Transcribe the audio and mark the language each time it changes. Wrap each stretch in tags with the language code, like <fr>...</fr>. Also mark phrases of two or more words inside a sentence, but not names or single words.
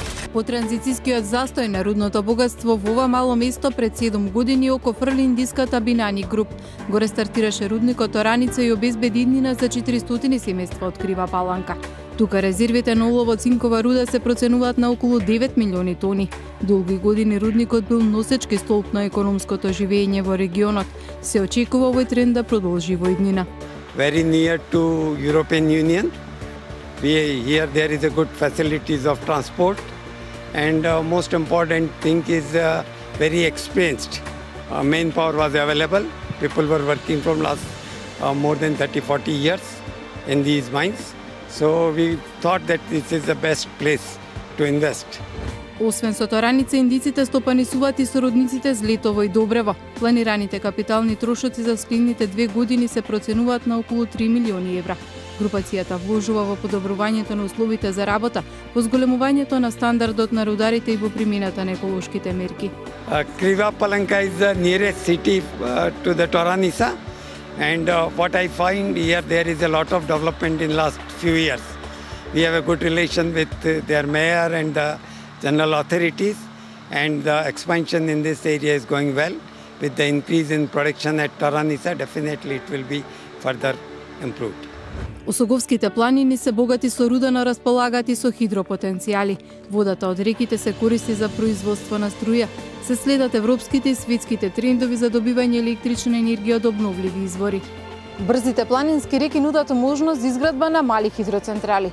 <mk>По транзицијскиот застој на рудното богатство во ова мало место пред 7 години око фрли индиската Бинани Груп го рестартираше рудникот Ораница и обезбеди иднина за 400 семејства од Крива Паланка. Тука резервите на олово-цинкова руда се проценуваат на околу 9 милиони тони. Долги години рудникот бил носечки столб на економското живење во регионот. Се очекува овој тренд да продолжи во иднина.</mk> <en>Very near to European Union. Here there is a good facilities of transport, and most important thing is very experienced. Manpower was available. People were working from last more than 30-40 years in these mines. So we thought that this is the best place to invest.</en> <mk>Освен со Ораница, индиците стопанисуваат и сородниците Злетово и Добрево. Планираните капитални трошоци за следните 2 години се проценуваат на околу 3 милиони евра. Групацијата вложува во подобрувањето на условите за работа, во зголемувањето на стандардот на рударите и во примената на еколошките мерки.</mk> <en>Kriva Palanka is the nearest city to the Oranica, and what I find here there is a lot of development in last few years. We have a good relation with their mayor and the general authorities, and the expansion in this area is going well. With the increase in production at Oranica, definitely it will be further improved.</en> <mk>Осоговските планини се богати со руда, но располагаат и со хидропотенцијали. Водата од реките се користи за производство на струја. Се следат европските и светските трендови за добивање електрична енергија од обновливи извори. Брзите планински реки нудат можност за изградба на мали хидроцентрали.</mk>